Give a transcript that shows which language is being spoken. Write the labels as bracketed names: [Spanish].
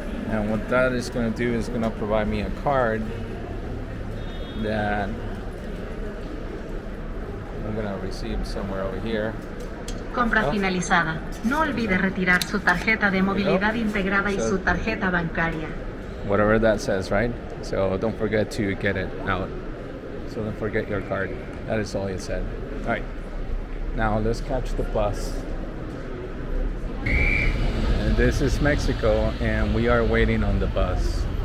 [English] And what that is going to do is going to provide me a card that I'm going to receive somewhere over here. [Spanish] Compra finalizada. No olvide retirar su tarjeta de movilidad integrada y su tarjeta bancaria. [English] Whatever that says, right? So don't forget to get it out. So don't forget your card. That is all it said. All right. Now let's catch the bus. And this is Mexico, and we are waiting on the bus.